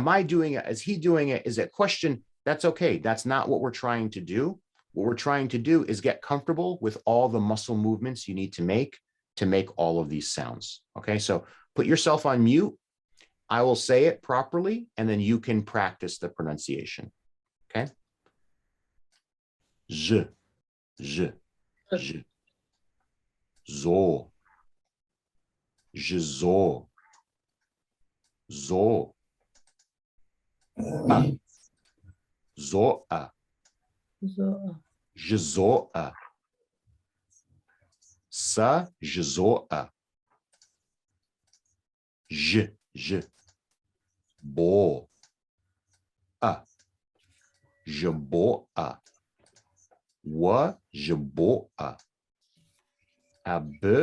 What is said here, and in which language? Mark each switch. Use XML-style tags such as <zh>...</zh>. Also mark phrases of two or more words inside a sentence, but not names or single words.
<en>Am I doing it? Is he doing it? Is it question? That's okay. That's not what we're trying to do. What we're trying to do is get comfortable with all the muscle movements you need to make all of these sounds. Okay. So put yourself on mute. I will say it properly, and then you can practice the pronunciation. Okay. Z, z, z. Zo, zo, zo. A, zo, a. Zo, a. Sa, zo, a. J, j. Bo, a. Jeboa, wa jeboa, ab,</en>